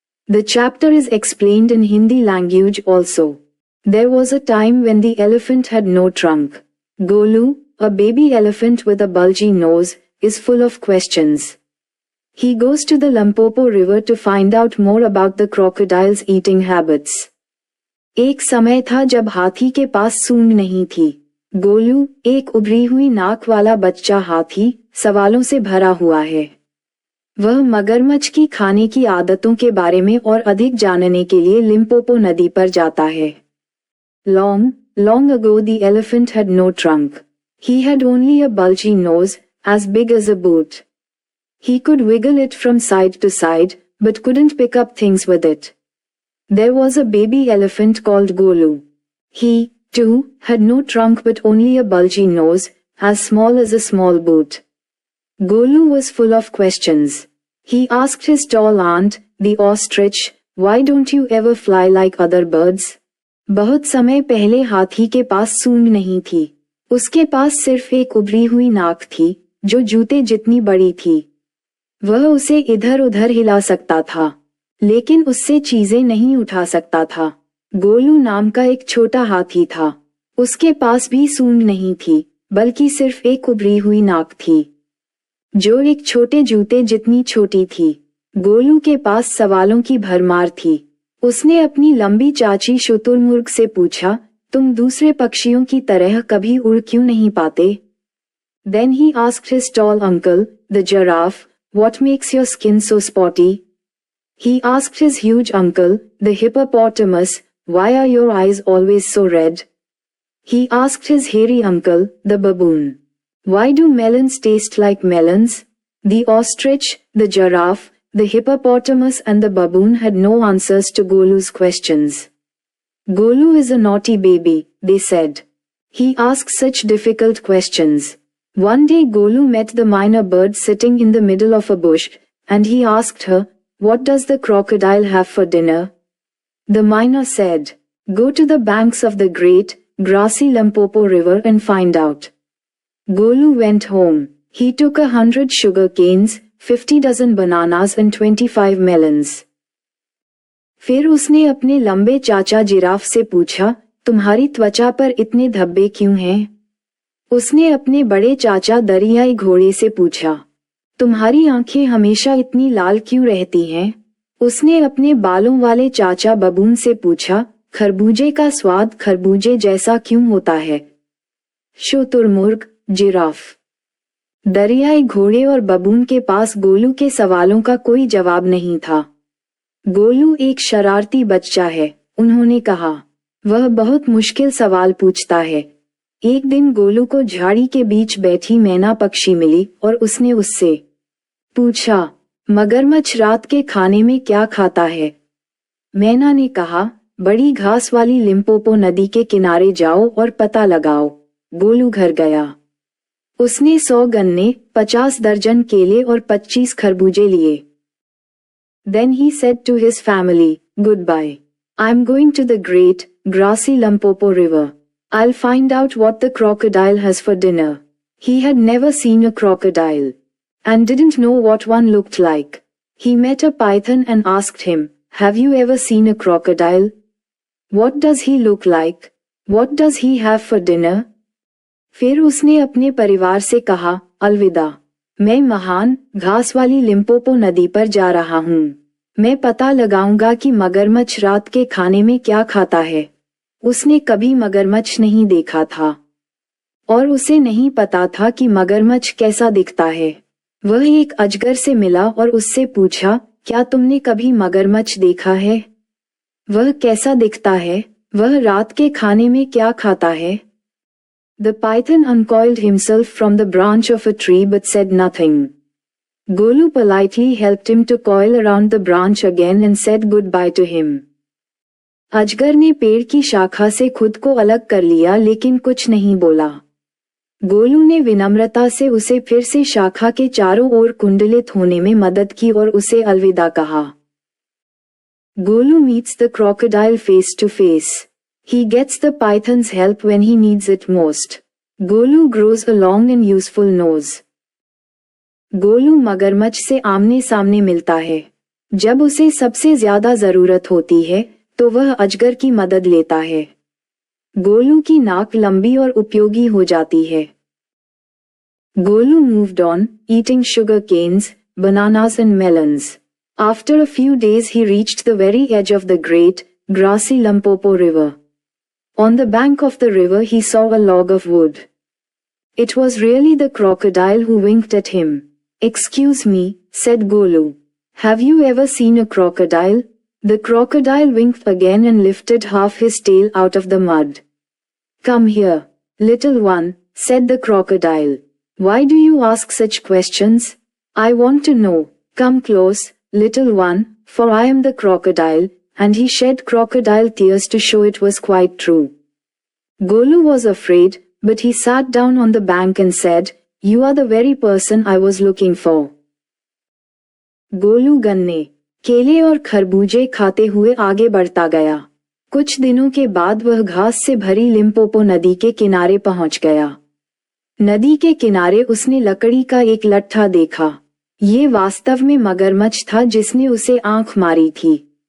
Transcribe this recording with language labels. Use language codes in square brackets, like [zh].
[en] The chapter is explained in Hindi language also. There was a time when the elephant had no trunk. Golu, a baby elephant with a bulgy nose, is full of questions. He goes to the Limpopo river to find out more about the crocodile's eating habits. [hi] एक समय था जब हाथी के पास सूंड नहीं थी. गोलू, एक उभरी हुई नाक वाला बच्चा हाथी, सवालों से भरा हुआ है. वह मगरमच्छ की खाने की आदतों के बारे में और अधिक जानने के लिए लिम्पोपो नदी पर जाता है. [en] Long, long ago the elephant had no trunk. He had only a bulgy nose, as big as a boot. He could wiggle it from side to side, but couldn't pick up things with it. There was a baby elephant called Golu. He, too, had no trunk but only a bulgy nose, as small as a small boot. Golu was full of questions. He asked his tall aunt, the ostrich, "Why don't you ever fly like other birds?" [hi] बहुत समय पहले हाथी के पास सूंड नहीं थी. उसके पास सिर्फ एक उभरी हुई नाक थी, जो जूते जितनी बड़ी थी. वह उसे इधर उधर हिला सकता था, लेकिन उससे चीजें नहीं उठा सकता था. गोलू नाम का एक छोटा हाथी था. उसके पास भी सूंड नहीं थी, बल्कि सिर्फ एक उभरी हुई नाक थी, जो एक छोटे जूते जितनी छोटी थी. गोलू के पास सवालों की भरमार थी. उसने अपनी लंबी चाची शुतुरमुर्ग से पूछा, तुम दूसरे पक्षियों की तरह कभी उड़ क्यों नहीं पाते? [en] Then he asked his tall uncle, the giraffe, what makes your skin so spotty? He asked his huge uncle, the hippopotamus, why are your eyes always so red? He asked his hairy uncle, the baboon, why do melons taste like melons? The ostrich, the giraffe, the hippopotamus and the baboon had no answers to Golu's questions. Golu is a naughty baby, they said. He asks such difficult questions. One day Golu met the myna bird sitting in the middle of a bush, and he asked her, what does the crocodile have for dinner? The myna said, go to the banks of the great, grassy Limpopo river and find out. Golu went home. He took 100 sugar canes, 50 dozen bananas and 25 melons. [hi] फिर उसने अपने लंबे चाचा giraffe से पूछा, तुम्हारी त्वचा पर इतने धब्बे क्यों हैं? उसने अपने बड़े चाचा दरियाई घोड़े से पूछा, तुम्हारी आंखें हमेशा इतनी लाल क्यों रहती हैं? उसने अपने बालों वाले चाचा बबून से पूछा, खरबूजे का स्वाद खरबूजे जैसा क्यों होता है? शुतुरमुर्ग, जिराफ, दरियाई घोड़े और बबून के पास गोलू के सवालों का कोई जवाब नहीं था. गोलू एक शरारती बच्चा है, उन्होंने कहा. वह बहुत मुश्किल सवाल पूछता है. एक दिन गोलू को झाड़ी के बीच बैठी मैना पक्षी मिली और उसने उससे पूछा, मगरमच्छ रात के खाने में क्या खाता है? मैना ने कहा, बड़ी घास वाली लिम्पोपो नदी के किनारे जाओ और पता लगाओ. गोलू घर गया. उसने 100 गन्ने, 50 दर्जन केले और 25 खरबूजे लिए. [en] Then he said to his family, goodbye. I'm going to the great, grassy Limpopo river. I'll find out what the crocodile has for dinner. He had never seen a crocodile, and didn't know what one looked like. He met a python and asked him, have you ever seen a crocodile? What does he look like? What does he have for dinner? [hi] फिर उसने अपने परिवार से कहा, अलविदा. मैं महान, घास वाली लिम्पोपो नदी पर जा रहा हूँ. मैं पता लगाऊंगा कि मगरमच्छ रात के खाने में क्या खाता है. उसने कभी मगरमच्छ नहीं देखा था, और उसे नहीं पता था कि मगरमच्छ कैसा दिखता है. वह एक अजगर से मिला और उससे पूछा, क्या तुमने कभी मगरमच्छ देखा है? वह कैसा दिखता है? वह रात के खाने में क्या खाता है? [en] The python uncoiled himself from the branch of a tree but said nothing. Golu politely helped him to coil around the branch again and said goodbye to him. [hi] अजगर ने पेड़ की शाखा से खुद को अलग कर लिया लेकिन कुछ नहीं बोला. गोलू ने विनम्रता से उसे फिर से शाखा के चारों ओर कुंडलित होने में मदद की और उसे अलविदा कहा. [en] Golu meets the crocodile face to face. He gets the python's help when he needs it most. Golu grows a long and useful nose. [hi] Golu मगरमच्छ से आमने सामने मिलता है। जब उसे सबसे ज्यादा जरूरत होती है तो वह अजगर की मदद लेता है। गोलू की नाक लंबी और उपयोगी हो जाती है। [en] Golu moved on, eating sugar canes, bananas and melons. After a few days he reached the very edge of the great, grassy Limpopo River. On the bank of the river he saw a log of wood. It was really the crocodile who winked at him. "Excuse me," said Golu. "Have you ever seen a crocodile?" The crocodile winked again and lifted half his tail out of the mud. "Come here, little one," said the crocodile. "Why do you ask such questions? I want to know. Come close, little one, for I am the crocodile," and he shed crocodile tears to show it was quite true. Golu was afraid, but he sat down on the bank and said, "You are the very person I was looking for." [hi] Golu गन्ने, केले और खरबूजे खाते हुए आगे बढ़ता गया। कुछ दिनों के बाद वह घास से भरी लिम्पोपो नदी के किनारे पहुंच गया। नदी के किनारे उसने लकड़ी का एक लट्ठा देखा। ये वास्तव में मगरमच्छ था जिसने उसे आंख मारी थी।